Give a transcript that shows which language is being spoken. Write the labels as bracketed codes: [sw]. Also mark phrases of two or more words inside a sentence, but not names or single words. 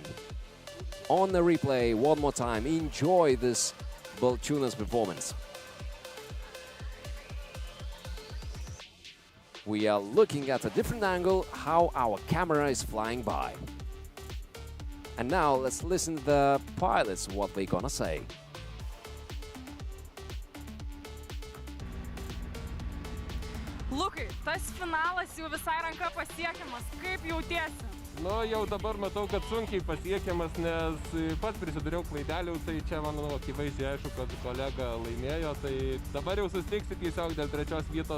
[en] On the replay, one more time, enjoy this Balčiūnas performance. We are looking at a different angle, how our camera is flying by. And now let's listen to the pilots, what they're gonna say. [lt] Lukai, tas finalas jau visai ranka pasiekiamas. Kaip jautiesi? Nu, jau dabar matau, kad sunkiai pasiekiamas, nes pats prisidariau klaidelių, tai čia, manau, akivaizdžiai aišku, kad kolega laimėjo, tai dabar jau susitiksi tiesiog dėl trečios vietos.